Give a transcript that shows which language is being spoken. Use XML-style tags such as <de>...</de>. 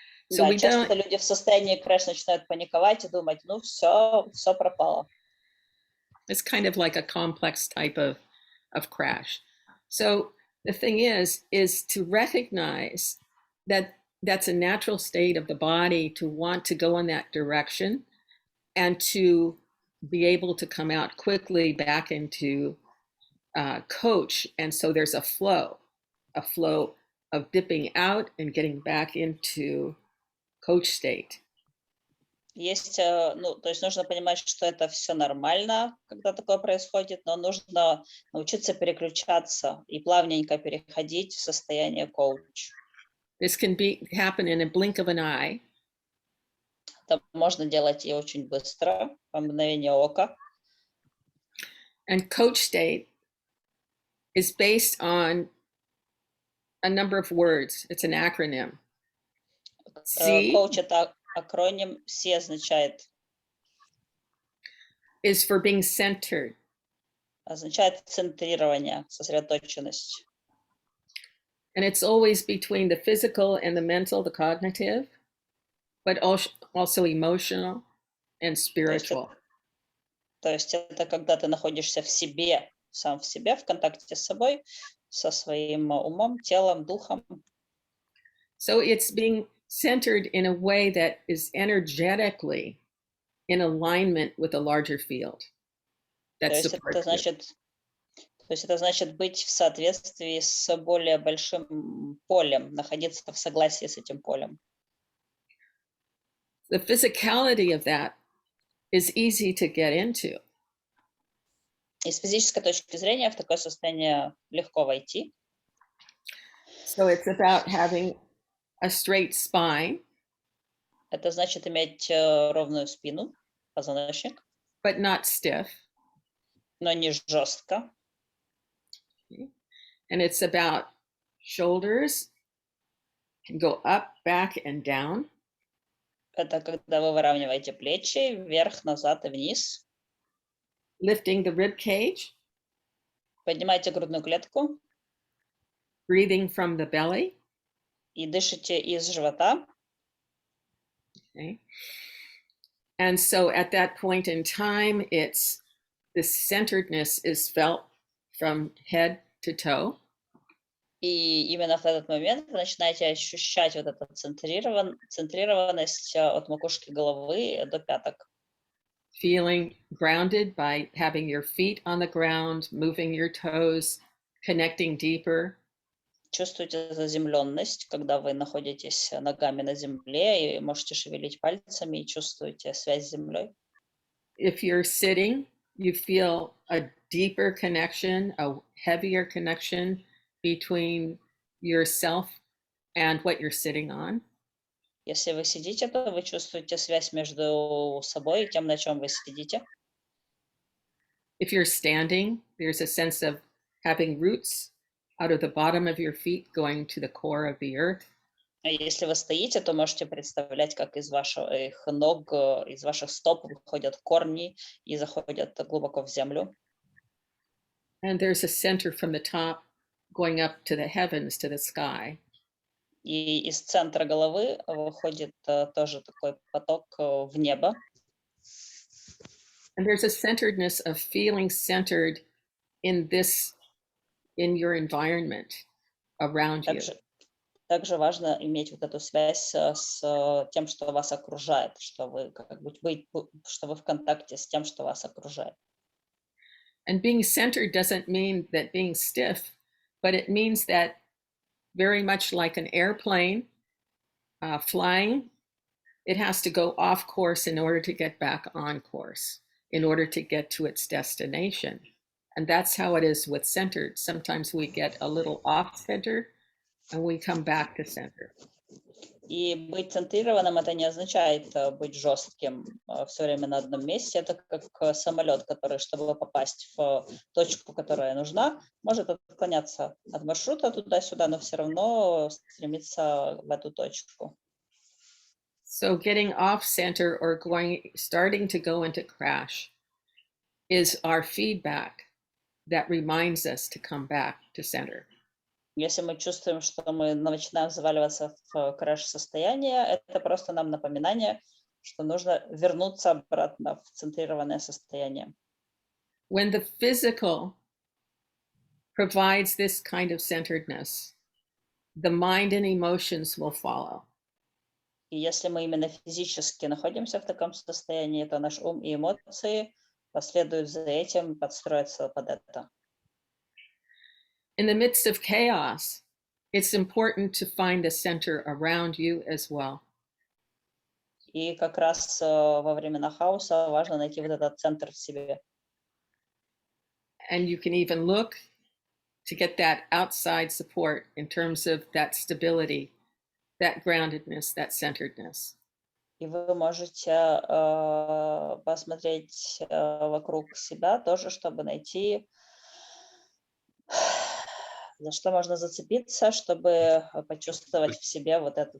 <en>So</en> <ru>да, часто люди в состоянии crash начинают паниковать и думать, ну все пропало.</ru> <en>It's kind of like a complex type of crash. So the thing is to recognize that that's a natural state of the body to want to go in that direction and to be able to come out quickly back into coach. And so there's a flow of dipping out and getting back into coach state.</en> <ru>Есть, то есть нужно понимать, что это все нормально, когда такое происходит, но нужно научиться переключаться и плавненько переходить в состояние коуч.</ru> <en>This can happen in a blink of an eye.</en> <ru>Это можно делать и очень быстро, по мгновению ока.</ru> <en>And coach state is based on a number of words. It's an acronym.</en> <ru>Коуч — это акроним C означает.</ru> <en>Is for being centered.</en> <ru>Означает центрирование, сосредоточенность.</ru> <en>And it's always between the physical and the mental, the cognitive, but also emotional and spiritual.</en> <ru>То есть это когда ты находишься в себе, сам в себе, в контакте с собой, со своим умом, телом, духом.</ru> <en>So it's being centered in a way that is energetically in alignment with a larger field that</en> <ru>То</ru> <en>supports you.</en> <ru>есть это значит быть в соответствии с более большим полем, находиться в согласии с этим полем.</ru> <en>The physicality of that is easy to get into.</en> <ru>И с физической точки зрения в такое состояние легко войти.</ru> <en>So it's about having a straight spine,</en> <ru>Это значит иметь ровную спину, позвоночник,</ru> <en>but not stiff.</en> <ru>но не жестко.</ru> <en>Okay? And it's about shoulders can go up, back, and down.</en> <ru>Это когда вы выравниваете плечи вверх, назад и вниз.</ru> <en>Lifting the rib cage,</en> <ru>Поднимаете грудную клетку</ru> <en>breathing from the belly.</en> <ru>и дышите из живота.</ru> <en>Okay. And so at that point in time, it's this centeredness is felt from head to toe.</en> <ru>И именно в этот момент вы начинаете ощущать вот эту центрированность от макушки головы до пяток.</ru> <en>Feeling grounded by having your feet on the ground, moving your toes, connecting deeper.</en> <ru>Чувствуете заземленность, когда вы находитесь ногами на земле и можете шевелить пальцами и чувствуете связь с землей.</ru> <en>If you're sitting, you feel a deeper connection, a heavier connection between yourself and what you're sitting on.</en> <ru>Если вы сидите, то вы чувствуете связь между собой и тем, на чем вы сидите.</ru> <en>If you're standing, there's a sense of having roots out of the bottom of your feet going to the core of the earth.</en> <ru>А если вы стоите, то можете представлять, как из ваших ног, из ваших стоп выходят корни и заходят глубоко в землю.</ru> <en>And there's a center from the top going up to the heavens, to the sky.</en> <ru>И из центра головы выходит тоже такой поток в небо.</ru> <en>And there's a centeredness of feeling centered in this, in your environment around you.</en> <ru>Также важно иметь вот эту связь с тем, что вас окружает, что вы что вы в контакте с тем, что вас окружает.</ru> <en>And being centered doesn't mean that being stiff, but it means that very much like an airplane flying, it has to go off course in order to get back on course, in order to get to its destination. And that's how it is with centered. Sometimes we get a little off center and we come back to center.</en> <ru>И быть центрированным это не означает быть жестким все время на одном месте. Это как самолет, который, чтобы попасть в точку, которая нужна, может отклоняться от маршрута туда-сюда, но все равно стремиться в эту точку.</ru> <en>So getting off center or starting to go into crash is our feedback that reminds us to come back to center.</en> <ru>Если мы чувствуем, что мы начинаем заваливаться в крэш-состояние, это просто нам напоминание, что нужно вернуться обратно в центрированное состояние.</ru> <en>When the physical provides this kind of centeredness, the mind and emotions will follow.</en> <ru>И если мы именно физически находимся в таком состоянии, то наш ум и эмоции последуют за этим, подстроятся под это.</ru> <en>In the midst of chaos, it's important to find a center around you as well.</en> <ru>И как раз во времена хаоса важно найти вот этот центр в себе.</ru> <en>And you can even look to get that outside support in terms of that stability, that groundedness, that centeredness.</en> <ru>И вы можете посмотреть вокруг себя тоже, чтобы найти, за что можно зацепиться, чтобы почувствовать в себе вот эту</ru>